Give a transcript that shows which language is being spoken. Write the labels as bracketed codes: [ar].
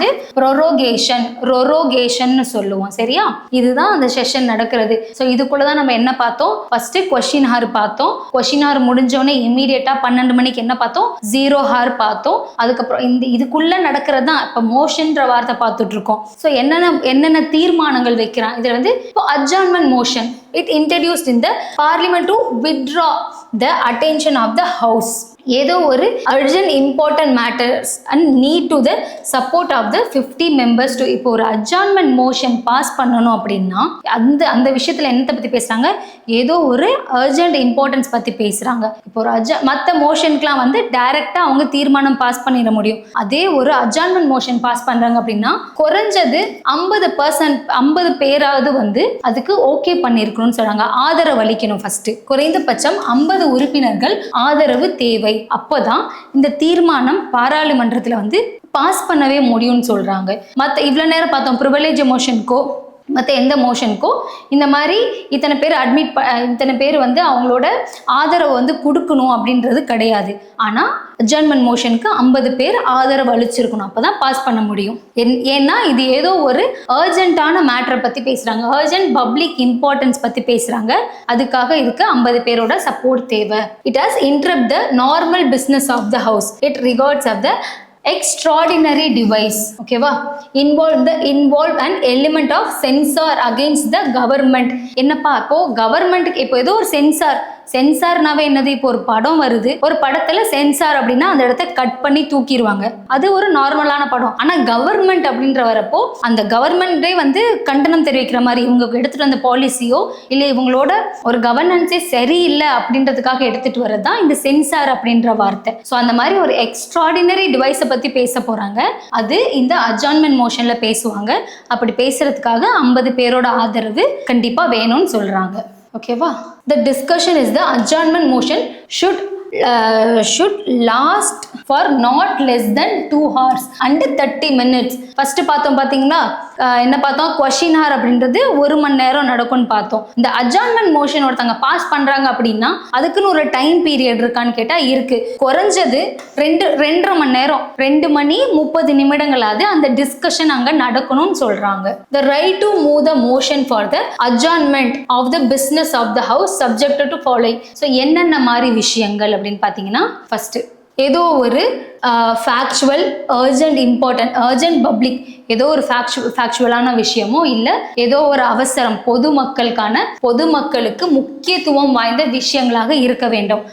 [ta] என்னது ரொரோகேஷன் சொல்லுவோம். சரியா, இதுதான் அந்த செஷன் நடக்கிறது. ஸோ இதுக்குள்ளதான் நம்ம என்ன பார்த்தோம்? ஃபர்ஸ்ட் கொஸ்டின் ஹார் பார்த்தோம். கொஸ்டின் ஹார் முடிஞ்சோடனே இமீடியட்டா 12 மணிக்கு என்ன பார்த்தோம்? 0 ஹார் பார்த்தோம். அதுக்கப்புறம் இதுக்குள்ள நடக்கிறது தான் இப்போ மோஷன்ற வார்த்தை பார்த்துட்டு இருக்கோம். ஸோ என்னென்ன தீர்மானங்கள் வைக்கிறான் இதுல வந்து இப்போ அட்ஜார்ன்மெண்ட் motion [en] it introduced in the parliament to withdraw the attention of the house. [ta] ஏதோ ஒரு [en] urgent important matters and need to the support of the 50 members to [ta] இப்போ ஒரு adjournment motion பாஸ் பண்ணணும் அப்படின்னா அந்த விஷயத்துல என்னத்தை பத்தி பேசுறாங்க? ஏதோ ஒரு urgent importance பத்தி பேசுறாங்க. இப்போ ஒரு மற்ற மோஷனுக்குலாம் வந்து டைரக்டா அவங்க தீர்மானம் பாஸ் பண்ணிட முடியும். அதே ஒரு adjournment motion பாஸ் பண்றாங்க அப்படின்னா குறைஞ்சது 50 பேராவது வந்து அதுக்கு ஓகே பண்ணிருக்கணும்னு சொல்றாங்க. ஆதரவு அளிக்கணும். ஃபர்ஸ்ட் குறைந்தபட்சம் 50 உறுப்பினர்கள் ஆதரவு தேவை. அப்போதான் இந்த தீர்மானம் பாராளுமன்றத்தில் வந்து பாஸ் பண்ணவே முடியும்னு சொல்றாங்க. மற்ற இவ்வளவு நேரம் பார்த்தோம் ப்ரிவிலேஜ் மோஷனுக்கோ மற்ற எந்த மோஷனுக்கோ இந்த மாதிரி இத்தனை பேர் வந்து அவங்களோட ஆதரவு வந்து கொடுக்கணும் அப்படின்றது கிடையாது. ஆனால் அட்ஜார்ன்மெண்ட் மோஷனுக்கு 50 பேர் ஆதரவு அளிச்சிருக்கணும். அப்போதான் பாஸ் பண்ண முடியும். ஏன்னா இது ஏதோ ஒரு அர்ஜென்ட்டான மேட்டரை பற்றி பேசுகிறாங்க, அர்ஜென்ட் பப்ளிக் இம்பார்ட்டன்ஸ் பற்றி பேசுகிறாங்க. அதுக்காக இதுக்கு 50 பேரோட சப்போர்ட் தேவை. [en] It has interrupt the normal business of the house. It regards of the extraordinary device. [ta] ஓகேவா, [en] involve an element of censor against the government. [ta] என்னப்பா இப்போ கவர்மெண்ட்டுக்கு இப்போ ஏதோ ஒரு சென்சார்னாவே என்னது? இப்போ ஒரு படம் வருது, ஒரு படத்துல சென்சார் அப்படின்னா அந்த இடத்த கட் பண்ணி தூக்கிடுவாங்க. அது ஒரு நார்மலான படம். ஆனா கவர்மெண்ட் அப்படின்ற வரப்போ அந்த கவர்மெண்டே வந்து கண்டனம் தெரிவிக்கிற மாதிரி இவங்க எடுத்துட்டு வந்த பாலிசியோ இல்ல இவங்களோட ஒரு கவர்னன்ஸே சரியில்லை அப்படின்றதுக்காக எடுத்துட்டு வரதான் இந்த சென்சார் அப்படின்ற வார்த்தை. ஸோ அந்த மாதிரி ஒரு எக்ஸ்ட்ராடினரி டிவைஸை பத்தி பேச போறாங்க. அது இந்த அட்ஜார்ன்மெண்ட் மோஷன்ல பேசுவாங்க. அப்படி பேசுறதுக்காக 50 பேரோட ஆதரவு கண்டிப்பா வேணும்னு சொல்றாங்க. ஓகேவா, [en] the discussion is the adjournment motion should last for not less than 2 hours and 30 minutes. [ta] First பார்த்தோம் பார்த்தீங்களா, என்ன பார்த்தோம்? கொஸ்டின் ஹார் அப்படின்றது 1 மணி நேரம் நடக்கும்னு பார்த்தோம். இந்த அட்ஜார்ன்மெண்ட் மோஷன் ஒருத்தங்க பாஸ் பண்றாங்க அப்படின்னா அதுக்குன்னு ஒரு டைம் பீரியட் இருக்கான்னு கேட்டா இருக்கு. குறைஞ்சது 2.5 மணி நேரம், 2 மணி 30 நிமிடங்களாவது அந்த டிஸ்கஷன் அங்க நடக்கணும்னு சொல்றாங்க. [en] The right to move the motion for the adjournment of the business of the house subjected to following. [ta] So என்னென்ன மாதிரி விஷயங்கள் அப்படின்னு பார்த்தீங்கன்னா, ஃபர்ஸ்ட் ஏதோ ஒரு ஃபேக்சுவல் அர்ஜென்ட் பப்ளிக் ஏதோ ஒரு ஃபேக்சுவலான விஷயமோ இல்லை ஏதோ ஒரு அவசரம் பொதுமக்களுக்கு முக்கியத்துவம் வாய்ந்த விஷயங்களாக இருக்க வேண்டும்.